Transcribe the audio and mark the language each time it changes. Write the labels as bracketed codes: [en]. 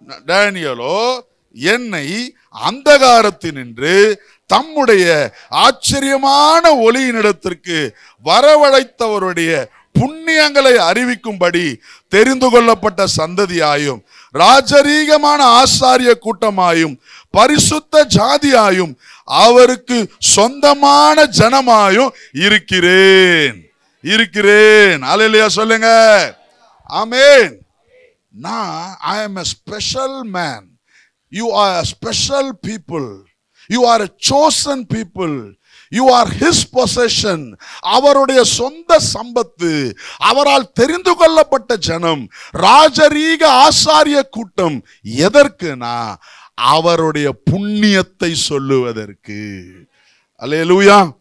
[ta] டேனியலோ, என்னை அந்தகாரத்தினின்று தம்முடைய ஆச்சரியமான ஒளியினிடத்திற்கு வரவழைத்தவருடைய புண்ணியங்களை அறிவிக்கும்படி தெரிந்து கொள்ளப்பட்ட சந்ததியாயும் ராஜரீகமான ஆசாரிய கூட்டமாயும் பரிசுத்த ஜாதியாயும் அவருக்கு சொந்தமான ஜனமாயும் இருக்கிறேன். அல்லேலூயா சொல்லுங்க. ஆமென். [en] நான் I am a special man. You are a special people. You are a chosen people. You are his possession. [ta] அவருடைய சொந்த சம்பத்து, அவரால் தெரிந்து கொள்ளப்பட்ட ஜனம், ராஜரீக ஆசாரிய கூட்டம். எதற்குனா அவருடைய புண்ணியத்தை சொல்லுவதற்கு. அல்லேலூயா.